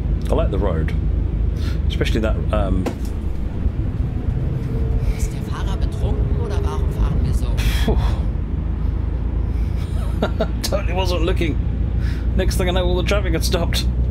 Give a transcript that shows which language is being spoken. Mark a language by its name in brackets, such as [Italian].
[English] I like the road, especially that. [German] Ist der Fahrer betrunken oder warum fahren wir so? [English] Totally wasn't looking. Next thing I know, all the traffic had stopped.